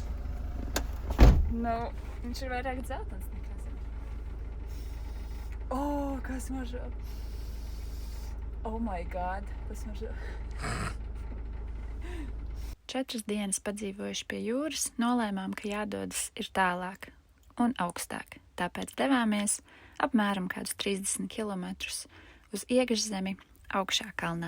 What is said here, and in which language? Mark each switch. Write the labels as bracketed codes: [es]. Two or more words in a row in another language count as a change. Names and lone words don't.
[lv] Nu, viņš ir vairāk dzeltens nekā zaļš. Kā smaržo! [en] Oh my god, [lv] tas smaržo! 4 dienas padzīvojuši pie jūras, nolēmām, ka jādodas ir tālāk un augstāk. Tāpēc devāmies apmēram kādus 30 kilometrus uz Iekšzemi, augšā kalnā.